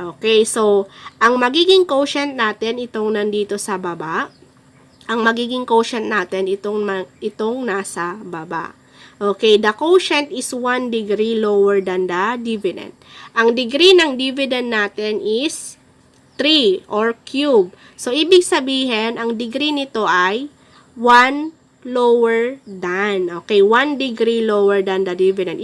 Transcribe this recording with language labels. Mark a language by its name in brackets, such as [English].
[Filipino] Okay, so, ang magiging quotient natin, itong nandito sa baba. Ang magiging quotient natin, itong nasa baba. [English] Okay, the quotient is 1 degree lower than the dividend. [Filipino] Ang degree ng dividend natin is 3 or cube. So, ibig sabihin, ang degree nito ay 1 lower than. [English] Okay, 1 degree lower than the dividend.